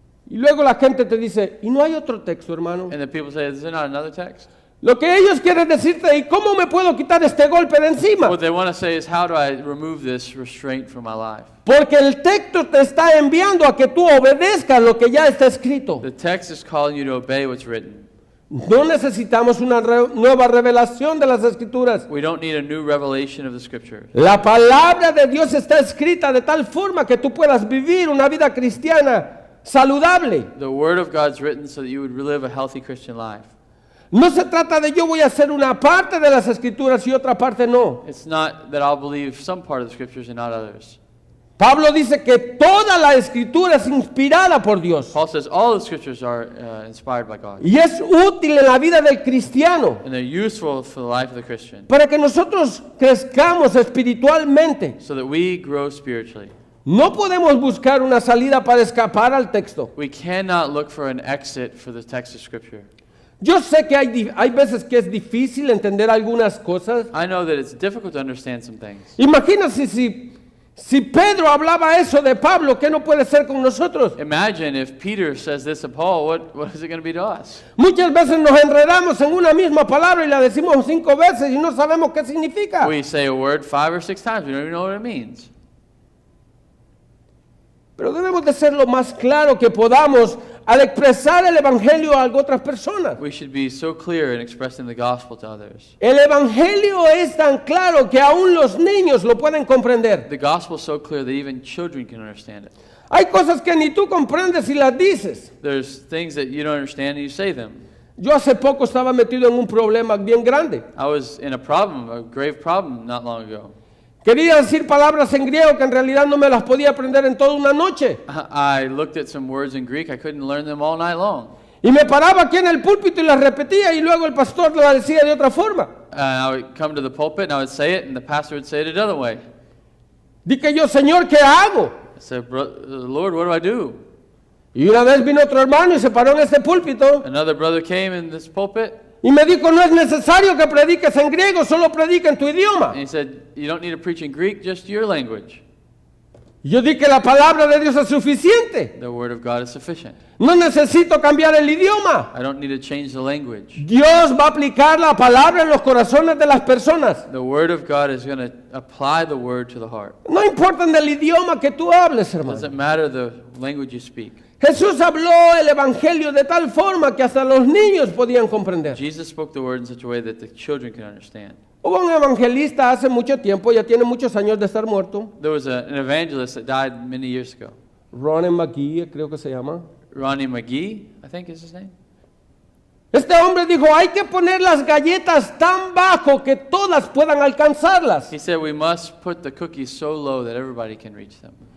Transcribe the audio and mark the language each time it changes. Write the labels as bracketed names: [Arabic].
[Spanish] Y luego la gente te dice, ¿y no hay otro texto, hermano? [English] And then people say, is there not another text? [Spanish] Lo que ellos quieren decirte, ¿y cómo me puedo quitar este golpe de encima? [English] What they want to say is, how do I remove this restraint from my life? [Spanish] Porque el texto te está enviando a que tú obedezcas lo que ya está escrito. [English] The text is calling you to obey what's written. [Spanish] No necesitamos una nueva revelación de las Escrituras. [English] We don't need a new revelation of the Scripture. [Spanish] La palabra de Dios está escrita de tal forma que tú puedas vivir una vida cristiana saludable. [English] The Word of God's written so that you would live a healthy Christian life. [Spanish] No se trata de yo voy a hacer una parte de las Escrituras y otra parte no. [English] It's not that I'll believe some part of the Scriptures and not others. [Spanish] Pablo dice que toda la Escritura es inspirada por Dios [English] Paul says all the Scriptures are inspired by God. [Spanish] y es útil en la vida del cristiano [English] And they're useful for the life of the Christian [Spanish] para que nosotros crezcamos espiritualmente. [English] so that we grow spiritually. [Spanish] No podemos buscar una salida para escapar al texto. [English] We cannot look for an exit for the text of Scripture. [Spanish] Yo sé que hay veces que es difícil entender algunas cosas. [English] I know that it's difficult to understand some things. [Spanish] Imagínense si Pedro hablaba eso de Pablo, ¿qué no puede ser con nosotros? [English] Imagine if Peter says this of Paul, what is it going to be to us? [Spanish] Muchas veces nos enredamos en una misma palabra y la decimos 5 veces y no sabemos qué significa. [English] We say a word 5 or 6 times, we don't even know what it means. [Spanish] Pero debemos de ser lo más claro que podamos al expresar el Evangelio a otras personas. [English] We should be so clear in expressing the gospel to others. [Spanish] El Evangelio es tan claro que aún los niños lo pueden comprender. [English] The gospel is so clear that even children can understand it. [Spanish] Hay cosas que ni tú comprendes y las dices. [English] There's things that you don't understand and you say them. [Spanish] Yo hace poco estaba metido en un problema bien grande. [English] I was in a grave problem not long ago. [Spanish] Quería decir palabras en griego que en realidad no me las podía aprender en toda una noche. [English] I looked at some words in Greek, I couldn't learn them all night long. [Spanish] Y me paraba aquí en el púlpito y las repetía y luego el pastor las decía de otra forma. [English] And I would come to the pulpit and I would say it and the pastor would say it another way. [Spanish] Dije yo, Señor, ¿qué hago? [English] I said, Lord, what do I do? [Spanish] Y una vez vino otro hermano y se paró en este púlpito [English] Another brother came in this pulpit [Spanish] y me dijo, no es necesario que prediques en griego, solo predica en tu idioma. [English] and he said, you don't need to preach in Greek, just your language. [Spanish] Y yo dije, la palabra de Dios es suficiente. [English] The word of God is sufficient. [Spanish] No necesito cambiar el idioma. [English] I don't need to change the language. [Spanish] Dios va a aplicar la palabra en los corazones de las personas. [English] The word of God is going to apply the word to the heart. [Spanish] No importa en el idioma que tú hables, [English] It [Spanish] hermano. [English] doesn't matter the language you speak. [Spanish] Jesús habló el evangelio de tal forma que hasta los niños podían comprender. [English] Jesus spoke the word in such a way that the children can understand. [Spanish] Hubo un evangelista hace mucho tiempo, ya tiene muchos años de estar muerto, [English] There was an evangelist that died many years ago. [Spanish] Ronnie McGee, creo que se llama. [English] Ronnie McGee, I think is his name. [Spanish] Este hombre dijo, hay que poner las galletas tan bajo que todas puedan alcanzarlas. [English] He said we must put the cookies so low that everybody can reach them.